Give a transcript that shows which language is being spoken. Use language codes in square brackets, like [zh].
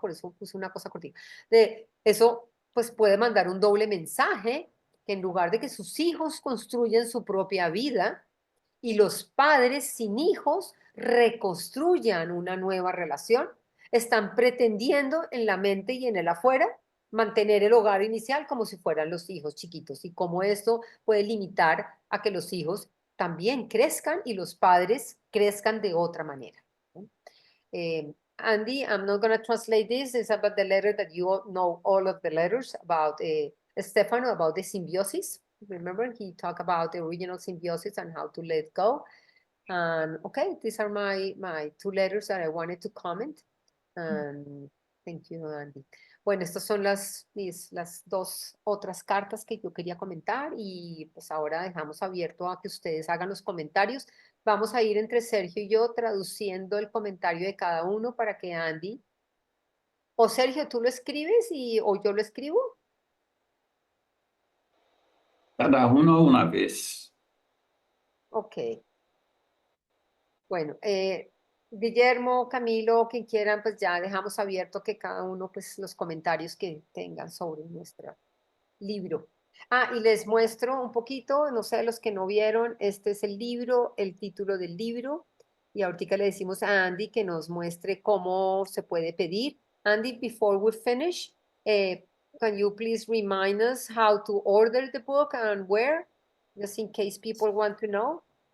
[es] Por eso puse una cosa cortita, de eso pues puede mandar un doble mensaje, que en lugar de que sus hijos construyan su propia vida y los padres sin hijos reconstruyan una nueva relación, están pretendiendo en la mente y en el afuera mantener el hogar inicial como si fueran los hijos chiquitos y cómo esto puede limitar a que los hijos también crezcan y los padres crezcan de otra manera. [en] Andy, I'm not going to translate this. It's about the letter that you all know all of the letters about Stefano, about the symbiosis. Remember, he talked about the original symbiosis and how to let go. And okay, these are my two letters that I wanted to comment. And thank you, Andy. [es] Bueno, estas son las dos otras cartas que yo quería comentar y pues ahora dejamos abierto a que ustedes hagan los comentarios. Vamos a ir entre Sergio y yo traduciendo el comentario de cada uno para que Andy o Sergio tú lo escribes o yo lo escribo. Cada uno una vez. Ok. Bueno, Guillermo, Camilo, quien quieran, pues ya dejamos abierto que cada uno, pues los comentarios que tengan sobre nuestro libro. Ah, y les muestro un poquito, no sé, los que no vieron, este es el libro, el título del libro, y ahorita le decimos a Andy que nos muestre cómo se puede pedir. [en] Andy, before we finish, can you please remind us how to order the book and where, just in case people want to know?